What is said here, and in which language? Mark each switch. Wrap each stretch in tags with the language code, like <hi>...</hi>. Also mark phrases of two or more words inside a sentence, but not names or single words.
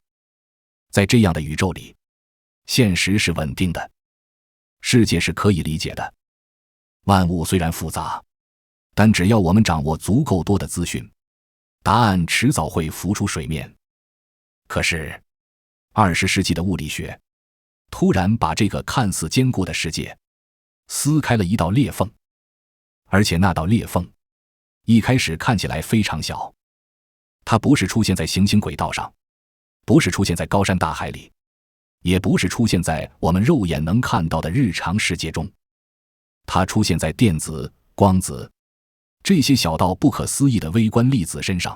<zh>在這樣的宇宙裡，現實是穩定的，世界是可以理解的。萬物雖然複雜，但只要我們掌握足夠多的資訊，答案遲早會浮出水面。可是，20世紀的物理學突然把這個看似堅固的世界撕開了一道裂縫，而且那道裂縫一開始看起來非常小，它不是出現在行星軌道上，不是出現在高山大海裡，也不是出現在我們肉眼能看到的日常世界中，它出現在電子、光子這些小到不可思議的微觀粒子身上。</zh>